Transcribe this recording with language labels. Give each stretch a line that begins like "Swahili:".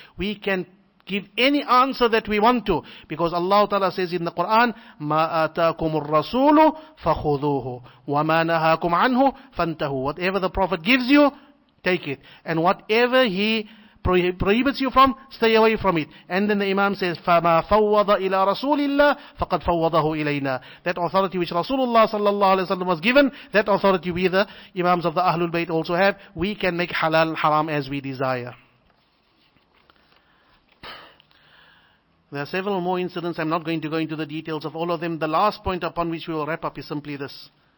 English: We can give any answer that we want to, because Allah Ta'ala says in the Quran,
Arabic: مَا آتَاكُمُ الرَّسُولُ فَخُذُوهُ وَمَا نَهَاكُمْ عَنْهُ فَانْتَهُوا.
English: Whatever the Prophet gives you, take it. And whatever he prohibits you from, stay away from it. And then the Imam says,
Arabic: فَمَا فَوَّضَ إِلَىٰ رَسُولِ اللَّهِ فَقَدْ فَوَّضَهُ إِلَيْنَا.
English: That authority which Rasulullah sallallahu alaihi wasallam was given, that authority we the Imams of the Ahlul Bayt also have. We can make halal and haram as we desire. There are several more incidents. I'm not going to go into the details of all of them. The last point upon which we will wrap up is simply this.